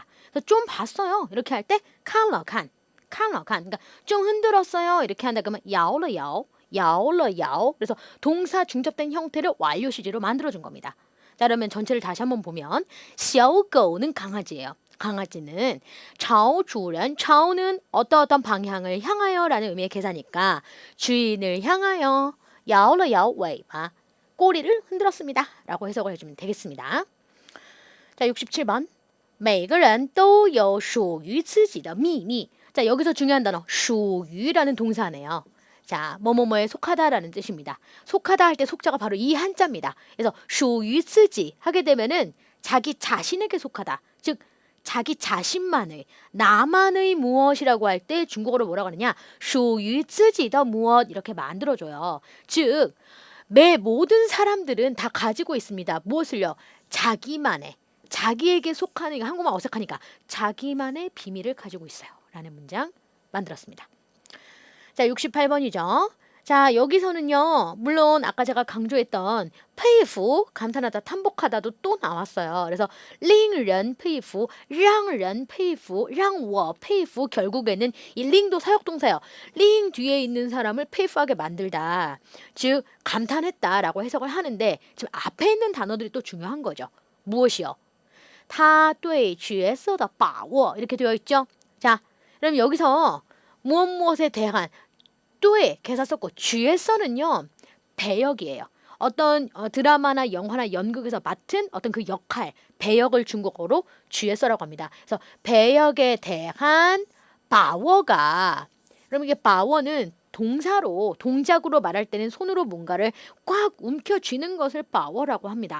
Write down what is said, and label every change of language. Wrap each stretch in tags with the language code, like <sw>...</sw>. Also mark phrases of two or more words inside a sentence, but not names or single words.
<ko>그래서 좀 봤어요 이렇게 할 때</ko> <zh>看了看</zh> <ko>그러니까 좀 흔들었어요 이렇게 한다 그러면</ko> <zh>摇了摇</zh> <ko>그래서 동사 중첩된 형태를 완료 시제로 만들어준 겁니다. 자, 그러면 전체를 다시 한번 보면 小狗 는 강아지예요. 강아지는</ko> <zh>朝主人</zh> <ko>朝는 어떤 방향을 향하여 라는 의미의 계사니까 주인을 향하여</ko> <zh>摇了摇尾巴</zh> <ko>꼬리를 흔들었습니다. 라고 해석을 해주면 되겠습니다. 자, 67번</ko> <zh>每个人都有属于自己的秘密</zh> <ko>자, 여기서 중요한 단어 属于 라는 동사네요. 자, 뭐뭐뭐에 속하다라는 뜻입니다. 속하다 할 때 속자가 바로 이 한자입니다. 그래서</ko> <zh>属于自己</zh> <ko>하게 되면은 자기 자신에게 속하다. 즉 자기 자신만의 나만의 무엇이라고 할 때 중국어로 뭐라고 하느냐?</ko> <zh>属于自己的</zh> <ko>무엇 이렇게 만들어줘요. 즉 매 모든 사람들은 다 가지고 있습니다. 무엇을요? 자기만의 자기에게 속하는 이거 한국말 어색하니까 자기만의 비밀을 가지고 있어요. 라는 문장 만들었습니다. 자, 68번이죠. 자, 여기서는요. 물론 아까 제가 강조했던 페이프, 감탄하다, 탐복하다도 또 나왔어요. 그래서</ko> <zh>令人佩服, 让人佩服, 让我佩服</zh> <ko>결국에는 이 링도 사역동사예요. 링 뒤에 있는 사람을 페이프하게 만들다. 즉 감탄했다라고 해석을 하는데 지금 앞에 있는 단어들이 또 중요한 거죠. 무엇이요?</ko> <zh>他对角色的把握</zh> <ko>이렇게 되어 있죠. 자, 그럼 여기서 무엇에 대한 对 개사 썼고 角色는요. 배역이에요. 어떤 드라마나 영화나 연극에서 맡은 어떤 그 역할, 배역을 중국어로 쥐에서라고 합니다. 그래서 배역에 대한 바워가 그럼 이게 바워는 동사로 동작으로 말할 때는 손으로 뭔가를 꽉 움켜 쥐는 것을 바워라고 합니다.</ko>